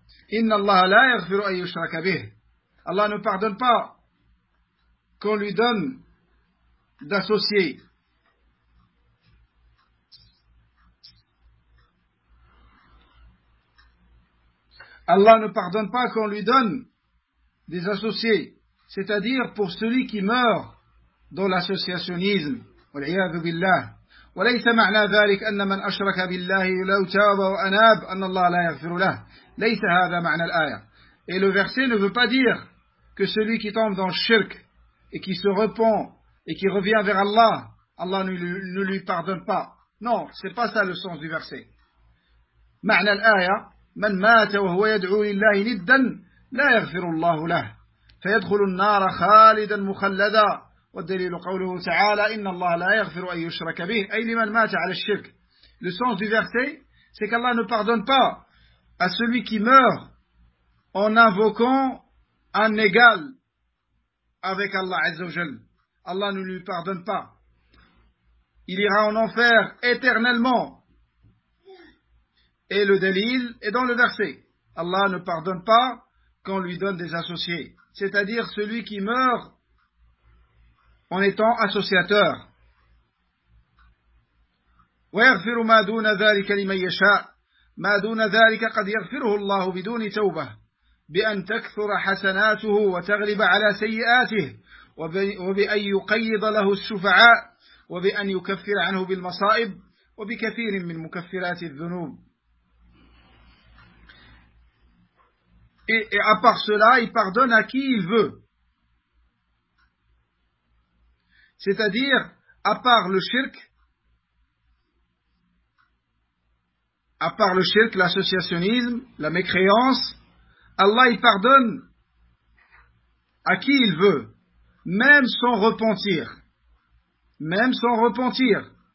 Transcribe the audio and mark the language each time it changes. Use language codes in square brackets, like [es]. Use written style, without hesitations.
[ar] Inna Allah la yaghfiru an yushraka bih. [fr] Allah ne pardonne pas qu'on lui donne d'associer. Allah ne pardonne pas qu'on lui donne des associés, c'est-à-dire pour celui qui meurt dans l'associationnisme. [ar] والعياذ بالله وليس معنى ذلك أن من أشرك بالله لو تاب وأناب أن الله لا يغفر له ليس هذا معنى الآية. [fr] Et le verset ne veut pas dire que celui qui tombe dans le shirk et qui se repent et qui revient vers Allah, Allah ne lui pardonne pas. Non, c'est pas ça le sens du verset. [ar] معنى الآية من مات وهو يدعو لله ندا لا يغفر الله له فيدخل النار خالدا مخلدا. والدليل قوله تعالى إن الله لا يغفر أن يشرك به أي لمن مات على الشرك. [fr] Le sens du verset, c'est qu'Allah ne pardonne pas à celui qui meurt en invoquant un égal avec Allah Azza wa Jal. Allah ne lui pardonne pas. Il ira en enfer éternellement. Et le délil est dans le verset. Allah ne pardonne pas qu'on lui donne des associés. C'est-à-dire celui qui meurt en étant associateur. [ar] ويغفر ما دون ذلك لمن يشاء ما دون ذلك قد يغفره الله بدون توبة بأن تكثر حسناته وتغلب على سيئاته وبأن يقيض له الشفعاء وبأن يكفر عنه بالمصائب وبكثير من مكفرات الذنوب. [fr] Et à part cela, il pardonne à qui il veut. c'est-à-dire à part le shirk, l'associationnisme, la mécréance, Allah il pardonne à qui il veut, même sans repentir.